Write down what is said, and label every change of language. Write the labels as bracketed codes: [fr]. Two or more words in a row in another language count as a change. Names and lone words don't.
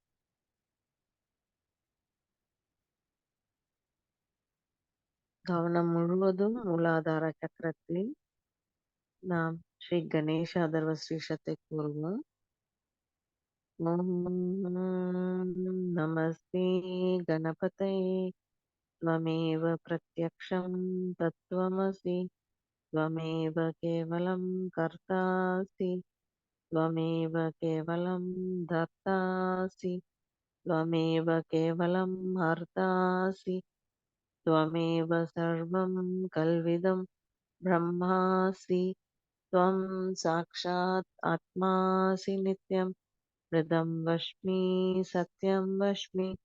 [ta] கவனம் முழுவதும் மூலாதார சக்கரத்தில் நாம் ஸ்ரீ கணேஷ அதர்வ ஸ்ரீஷத்தை கூறுவோம். [sa] ओम् नमस्ते गणपते त्वमेव प्रत्यक्षं तत्त्वमसि त्वमेव केवलं कर्तासि त्वमेव केवलं धर्तासि त्वमेव केवलं हर्तासि त्वमेव सर्वं कल्विदं ब्रह्मासि त्वं साक्षात् आत्मासि नित्यं हृदं वच्मि सत्यं वच्मि